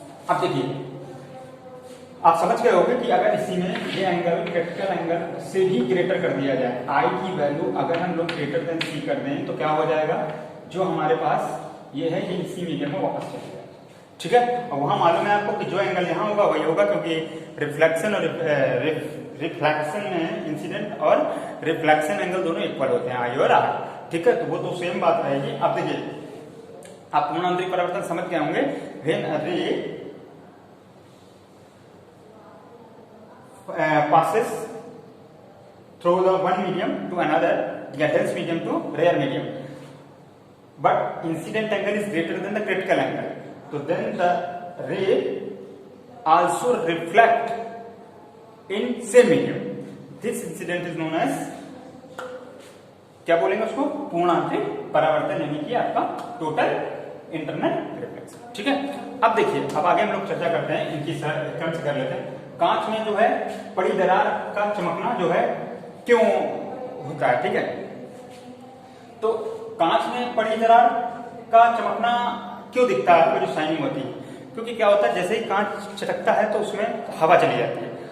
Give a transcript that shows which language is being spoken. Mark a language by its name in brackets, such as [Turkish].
[Hindi] अब देखिए आप समझ गए होंगे कि अगर इसी में ये एंगल क्रिटिकल एंगल से भी ग्रेटर कर दिया जाए, आई की वैल्यू अगर हम लोग ग्रेटर देन सी कर दें तो क्या हो जाएगा, जो हमारे पास ये है ये इसी मीडियम में वापस चले जाएगा। ठीक है, और वहां मालूम है आपको कि जो एंगल यहाँ होगा वही होगा, क्योंकि रिफ्लेक्शन और रिफ्लेक्शन में इंसिडेंट और रिफ्लेक्शन एंगल दोनों इक्वल होते हैं, आई और आर। ठीक है, तो वो तो सेम बात रहेगी। अब देखिए आप पूर्ण आंतरिक परावर्तन समझ गए होंगे। [English] When a ray passes through the one medium to another, yeah, dense medium to rare medium, but incident angle is greater than the critical angle, so then the ray also reflect in same medium. This incident is known as, [Hindi] क्या बोलेंगे उसको, पूर्ण आंतरिक परावर्तन, यानी कि आपका total internal reflection. ठीक है, अब देखिए अब आगे हम लोग चर्चा करते हैं, इनकी क्रम से कर लेते हैं। कांच में जो है पड़ी दरार का चमकना जो है क्यों होता है, ठीक है, तो कांच में पड़ी दरार का चमकना क्यों दिखता है आपको, जो शाइनिंग होती है, क्योंकि क्या होता है जैसे ही कांच चटकता है तो उसमें हवा चली जाती है।